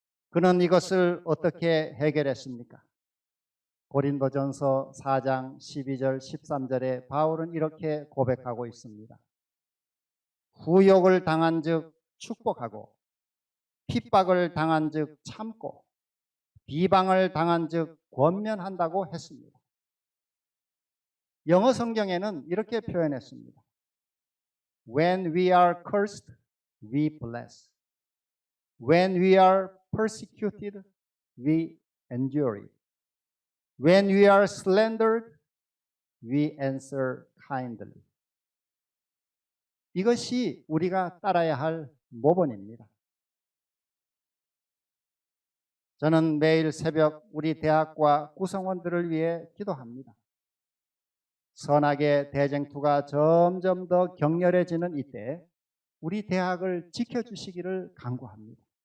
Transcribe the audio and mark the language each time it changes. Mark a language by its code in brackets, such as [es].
[ko] 그는 이것을 어떻게 해결했습니까? 고린도전서 4장 12절 13절에 바울은 이렇게 고백하고 있습니다. 후욕을 당한 즉 축복하고 핍박을 당한 즉 참고 비방을 당한 즉 권면한다고 했습니다. 영어 성경에는 이렇게 표현했습니다. [en] When we are cursed, we bless. When we are persecuted, we endure it. When we are slandered, we answer kindly. [ko] 이것이 우리가 따라야 할 모본입니다. 저는 매일 새벽 우리 대학과 구성원들을 위해 기도합니다. 선악의 대쟁투가 점점 더 격렬해지는 이때 우리 대학을 지켜주시기를 간구합니다.